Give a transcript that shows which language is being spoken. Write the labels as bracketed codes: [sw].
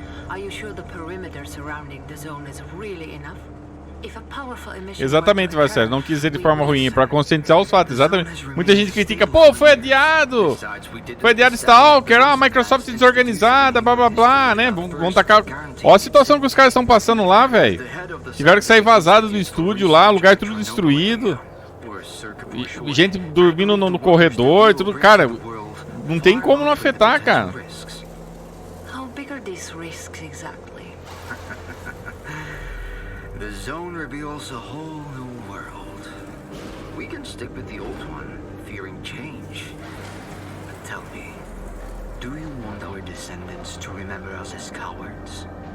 [en] Are you sure the perimeter surrounding the zone is really enough? [pt] Exatamente, Vascelos. Não quis dizer de forma ruim, para conscientizar os fatos. Exatamente. Muita gente critica, pô, foi adiado! Foi adiado Stalker, a Microsoft desorganizada, blá blá blá, né? Vão tacar. Ó a situação que os caras estão passando lá, velho. Tiveram que sair vazados do estúdio lá, lugar tudo destruído. Gente dormindo no corredor, tudo, cara, não tem como não afetar, cara. [en] How big are these risks exactly? The zone reveals a whole new world. We can stick with the old one, fearing change. But tell me, do you want our descendants to remember us as cowards?